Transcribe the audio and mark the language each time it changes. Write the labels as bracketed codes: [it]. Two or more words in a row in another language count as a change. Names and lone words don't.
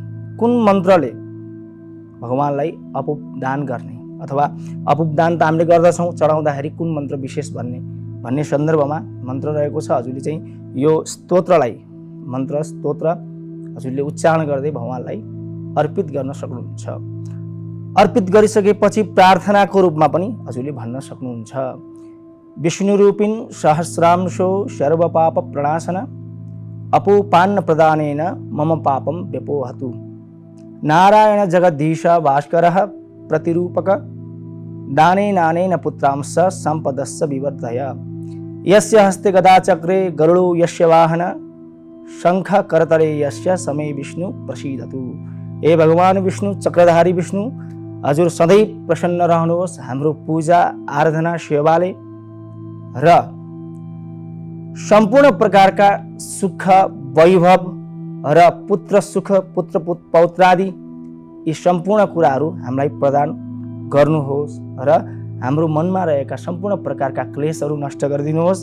[ne] कुन मन्त्रले भगवानलाई अपुप दान गर्ने अथवा अपुप दान त हामीले गर्दछौं, चढाउँदाखेरि कुन मन्त्र विशेष भन्ने सन्दर्भमा मन्त्र रहेको छ। हजुरले चाहिँ यो स्तोत्रलाई स्तोत्र हजुरले उच्चारण गर्दै भगवानलाई अर्पित गर्न सक्नुहुन्छ। अर्पित गरिसकेपछि प्रार्थनाको रूपमा पनि हजुरले भन्न सक्नुहुन्छ। [sa] विष्णु रूपिन सहस्रांशो सर्व पाप प्रणाशन अपोपान्न प्रदानेन मम पापम व्यपोहतु। नारायण जगदीश भास्करः प्रतिरूपक दानेनानेन पुत्रांश संपदस्य विवर्धय। यस्य हस्ते गदा चक्रे गरुडो यस्य वाहन शंख करतले यस्य समय विष्णु प्रसीदतु। [ne] हे भगवान विष्णु, चक्रधारी विष्णु, हजुर सधैँ प्रसन्न रहनुहोस्। हाम्रो पूजा आराधना सेवाले र सम्पूर्ण प्रकारका सुख वैभव र पुत्र सुख पुत्र पौत्रादि यी सम्पूर्ण कुराहरू हामीलाई प्रदान गर्नुहोस् र हाम्रो मनमा रहेका सम्पूर्ण प्रकारका क्लेशहरू नष्ट गरिदिनुहोस्।